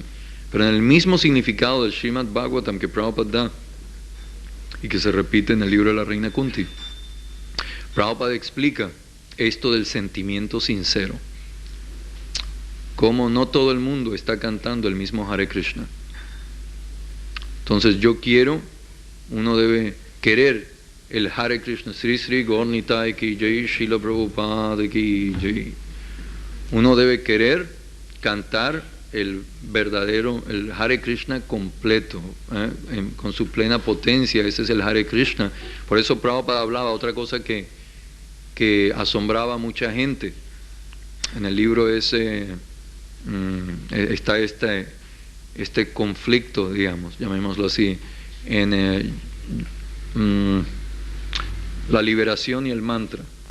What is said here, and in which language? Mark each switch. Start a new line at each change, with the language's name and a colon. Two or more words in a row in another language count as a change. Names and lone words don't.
Spanish: Pero en el mismo significado del Srimad Bhagavatam que Prabhupada da y que se repite en el libro de la reina Kunti, Prabhupada explica esto del sentimiento sincero. Cómo no todo el mundo está cantando el mismo Hare Krishna. Entonces uno debe querer el Hare Krishna.
Hindi: श्री श्री गौर निताई की जय, श्रील प्रभुपाद की जय.
Spanish: Uno debe querer cantar el Hare Krishna completo, con su plena potencia. Ese es el Hare Krishna. Por eso Prabhupada hablaba otra cosa que asombraba a mucha gente. En el libro ese está este conflicto, digamos, llamémoslo así, en la liberación y el mantra, ¿no?